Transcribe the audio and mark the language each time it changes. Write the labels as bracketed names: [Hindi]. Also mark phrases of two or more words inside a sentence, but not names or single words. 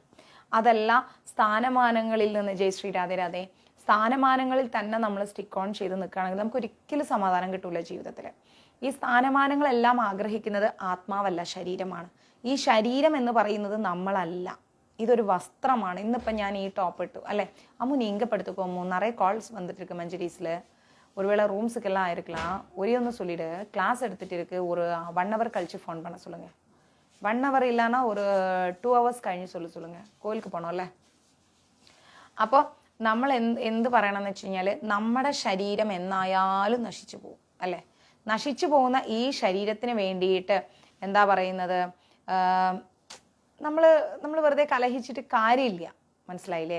[Malayalam] അതല്ല സ്ഥാനമാനങ്ങളിൽ നിന്ന്, [Hindi] जय श्री राधे राधे, [Malayalam] സ്ഥാനമാനങ്ങളിൽ തന്നെ നമ്മൾ [English] stick on [Malayalam] ചെയ്ത് നിൽക്കുകയാണെങ്കിൽ നമുക്ക് ഒരിക്കലും സമാധാനം കിട്ടൂല ജീവിതത്തിൽ. ഈ സ്ഥാനമാനങ്ങളെല്ലാം ആഗ്രഹിക്കുന്നത് ആത്മാവല്ല, ശരീരമാണ്. ഈ ശരീരം എന്ന് പറയുന്നത് നമ്മളല്ല, ഇതൊരു വസ്ത്രമാണ്. ഇന്നിപ്പം ഞാൻ ഈ ടോപ്പ് ഇട്ടു അല്ലേ, [Tamil] அம்மு நீங்கள் படுத்துக்கோமோ, நிறைய கால்ஸ் வந்துட்டு இருக்கு மஞ்சரிஸில். ஒருவேளை ரூம்ஸுக்கெல்லாம் ஆயிருக்கலாம். ஒரே ஒன்று சொல்லிவிடு, கிளாஸ் எடுத்துகிட்டு இருக்கு, ஒரு 1 hour கழித்து ஃபோன் பண்ண சொல்லுங்கள். 1 hour இல்லைன்னா ஒரு 2 hours കഴിഞ്ഞ് சொல்லுங்கள். [Malayalam] കോയിലേക്ക് പോകണമല്ലേ. അപ്പോൾ നമ്മൾ എന്ത് പറയണമെന്ന് വെച്ച് കഴിഞ്ഞാൽ, നമ്മുടെ ശരീരം എന്നായാലും നശിച്ചു പോകും അല്ലേ. നശിച്ചു പോകുന്ന ഈ ശരീരത്തിന് വേണ്ടിയിട്ട് എന്താ പറയുന്നത്, നമ്മൾ വെറുതെ കലഹിച്ചിട്ട് കാര്യമില്ല, മനസ്സിലായില്ലേ.